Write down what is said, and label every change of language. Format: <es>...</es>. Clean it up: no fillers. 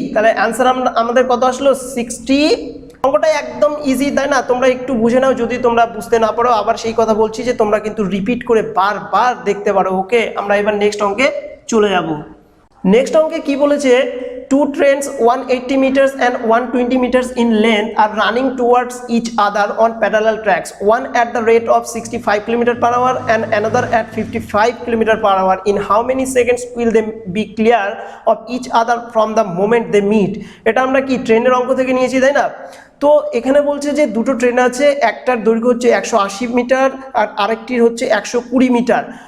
<bn>তাহলে অ্যান্সার আমাদের কত আসলো, 60। অঙ্কটা একদম ইজি, তাই না? তোমরা একটু বুঝে নাও, যদি তোমরা বুঝতে না পারো আবার সেই কথা বলছি যে তোমরা কিন্তু রিপিট করে বারবার দেখতে পারো, ওকে। আমরা এবার নেক্সট অঙ্কে চলে যাব। নেক্সট অঙ্কে কি বলেছে,</bn> <en>2 trains 180 meters and 120 meters in length are running towards each other on parallel tracks, one at the rate of 65 km/h and another at 55 km/h. In how many seconds will they be clear of each other from the moment they meet?</en> <bn>এটা আমরা কি ট্রেনের অঙ্ক থেকে নিয়েছি, তাই না? তো এখানে বলছে যে দুটো ট্রেন আছে, একটার দৈর্ঘ্য হচ্ছে 180 মিটার আর আরেকটির হচ্ছে 120 মিটার।</bn>